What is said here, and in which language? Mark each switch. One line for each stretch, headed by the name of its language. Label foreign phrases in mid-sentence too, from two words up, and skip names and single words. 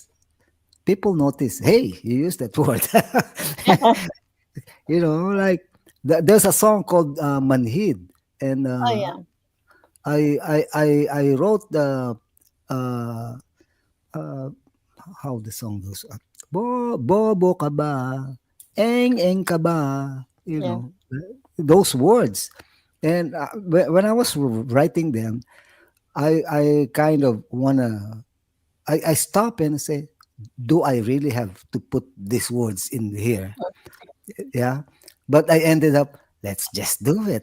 English: People notice, hey, you used that word. Like there's a song called Manhid, and Oh yeah. I wrote the uh, uh, how the song goes.
Filipino: Bobo ka ba? Eng ka ba?
English: Yeah. Those words. And when I was writing them, I kind of wanna. I stop and say, do I really have to put these words in here? Yeah. But I ended up, let's just do it.